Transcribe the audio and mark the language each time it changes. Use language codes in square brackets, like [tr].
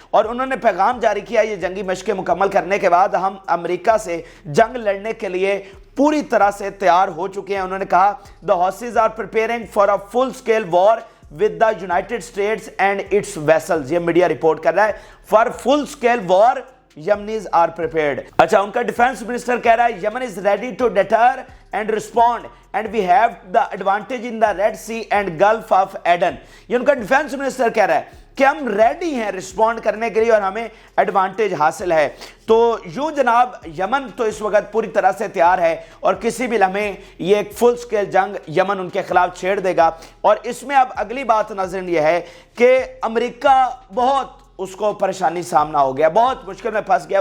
[hi] और उन्होंने पैगाम जारी किया, ये जंगी मशकें मुकम्मल करने के बाद हम अमेरिका से जंग लड़ने के लिए पूरी तरह से तैयार हो चुके हैं। उन्होंने कहा, [en] The Houthis are preparing for a full scale war with the United States and its vessels. [hi] ये मीडिया रिपोर्ट कर रहा है, [en] For full scale war Yemenis are prepared। [hi] अच्छा, उनका डिफेंस मिनिस्टर कह रहा है, [en] Yemen is ready to deter and respond and we have the advantage in the Red Sea and Gulf of Aden। [hi] ये उनका डिफेंस मिनिस्टर कह रहा है कि हम रेडी हैं रिस्पॉन्ड करने के लिए और हमें एडवांटेज हासिल है। तो यूं जनाब, यमन तो इस वक्त पूरी तरह से तैयार है और किसी भी लम्हे ये एक फुल स्केल जंग यमन उनके खिलाफ छेड़ देगा। और इसमें अब अगली बात नाज़रीन ये है कि अमेरिका बहुत उसको परेशानी सामना हो गया, बहुत मुश्किल में फंस गया।